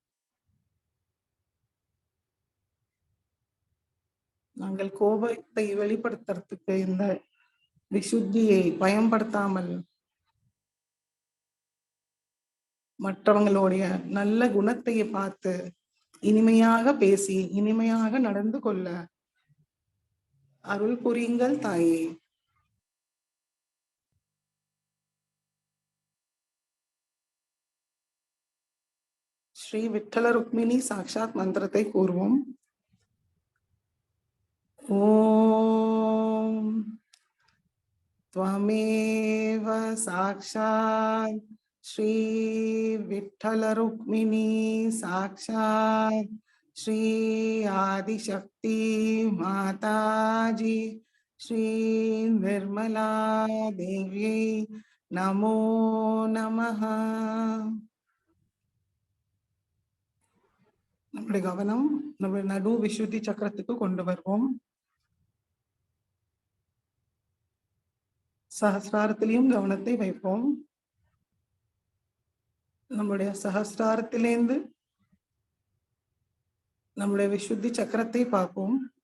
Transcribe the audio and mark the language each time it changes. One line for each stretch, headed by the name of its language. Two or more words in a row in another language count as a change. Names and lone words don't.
Tamil: நாங்கள் கோபத்தை வெளிப்படுத்துறதுக்கு இந்த விசுத்தியை பயன்படுத்தாமல் மற்றவங்களுடைய நல்ல குணத்தை பார்த்து இனிமையாக பேசி இனிமையாக நடந்து கொள்ள அருள் புரியுங்கள் தாயே. ஸ்ரீ விட்டல ருக்மிணி சாக்ஷாத் மந்திரத்தை கூறுவோம்.
Sanskrit: ஓம் त्वमेव साक्षात् श्री विठ्ठल रुक्मिणी साक्षात् श्री आदिशक्ति माताजी श्री निर्मला देव्यै नमो नमः.
Tamil: நம்முடைய கவனம் நம்முடைய நடு விசுத்தி சக்கரத்துக்கு கொண்டு வருவோம். சஹஸ்ராரத்திலையும் கவனத்தை வைப்போம். நம்முடைய சஹஸ்ராரத்திலேந்து நம்முடைய விசுத்தி சக்கரத்தை பார்ப்போம்.